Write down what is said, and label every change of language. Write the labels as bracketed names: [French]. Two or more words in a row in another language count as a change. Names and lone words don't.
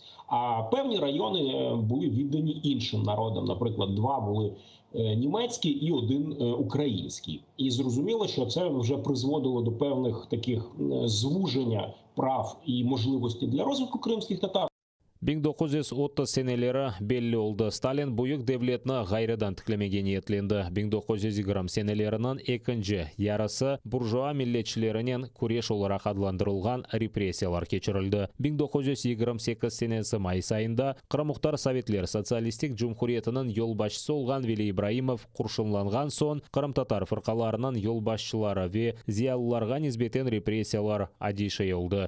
[Ukrainian] А певні райони були віддані іншим народам. Наприклад, 2 були німецький і 1 український. І зрозуміло, що це вже призводило до певних таких звуження прав і можливостей для розвитку кримських татар. [Crimean Tatar] 1930 senelері belli oldu. Stalin buyuk devletini gayridan tiklemege niyetlendi. 1920 senelerining ikinci yarısı burjua milletçilerinin kuresh olarak adlandırılgan repressiyalar keçirildi. 1928 senesi mayıs ayında Qırım Muxtar Sovetler Sotsialistik Cumhuriyeti'nin yol başçısı olgan Veli Ibrahimov kurşunlangan son Qırım Tatar fırqalarının yol başçıları ve ziyallılarga nisbeten repressiyalar adişey oldu.